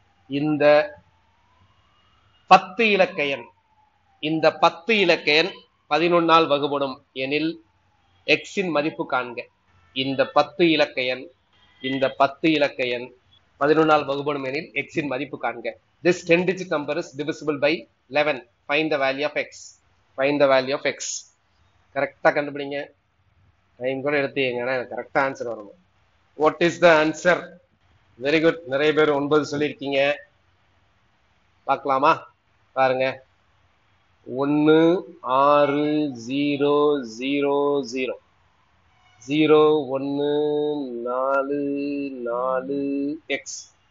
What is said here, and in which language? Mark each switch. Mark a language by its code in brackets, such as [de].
[ta] இந்த 10 இலக்க எண், இந்த 10 இலக்க எண் 11ஆல் வகுபடும் எனில் எக்ஸின் மதிப்பு காண்க. இந்த 10 இலக்க எண், இந்த 10 இலக்க எண் 11ஆல் வகுபடும் எனில் எக்ஸின் மதிப்பு காண்க. [en] This 10-digit number is divisible by 11. Find the value of x. Find the value of x. [ta] கரெக்டா கண்டுபிடிங்க. டைம் கூட எடுத்தீங்க, கரெக்டா ஆன்சர் வரணும். [en] What is the answer? [ta] Very good. நிறைய பேர் 9 சொல்லியிருக்கீங்க. பார்க்கலாமா? பாருங்க. 1 6 0 0 0 0 1 4 4 x.